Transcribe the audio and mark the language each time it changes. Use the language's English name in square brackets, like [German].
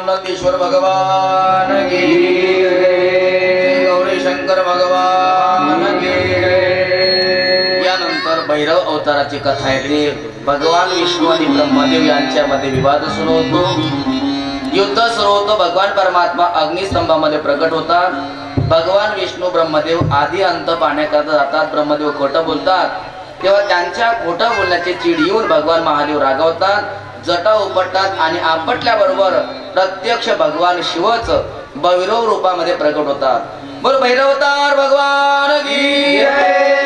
[Hindi] ईश्वर भगवान की जय, गौरी शंकर भगवान की जय। [Marathi] यानंतर भैरव अवताराची कथा येते। भगवान विष्णू आणि ब्रह्मदेव यांच्यामध्ये विवाद सुरू होतो, युद्ध सुरू होतं। भगवान परमात्मा अग्निस्तंभामध्ये प्रकट होतात। भगवान विष्णू ब्रह्मदेव आधी अंत पाहण्याकरता जातात। ब्रह्मदेव खोटं बोलतात, तेव्हा त्यांच्या खोटं बोलण्याची चीड येऊन भगवान महादेव रागावतात, जटा उपटतात आणि आपटल्याबरोबर प्रत्यक्ष भगवान शिवच भैरव रूपामध्ये प्रकट होतात। [Hindi] बोल भैरव अवतार भगवान की जय।